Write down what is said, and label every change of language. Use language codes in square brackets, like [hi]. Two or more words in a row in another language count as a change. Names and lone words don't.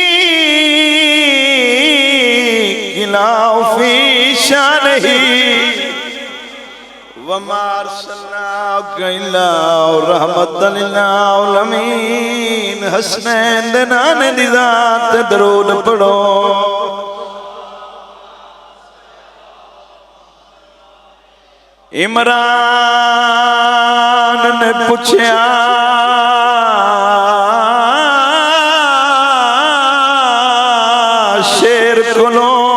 [pa] شان ای [ar] وما أرسلناك إلا رحمة للعالمين. [pa] हसनैन दे नाने दी ज़ात ते दरूद पढ़ो। इमरान ने पूछया शेर कोलो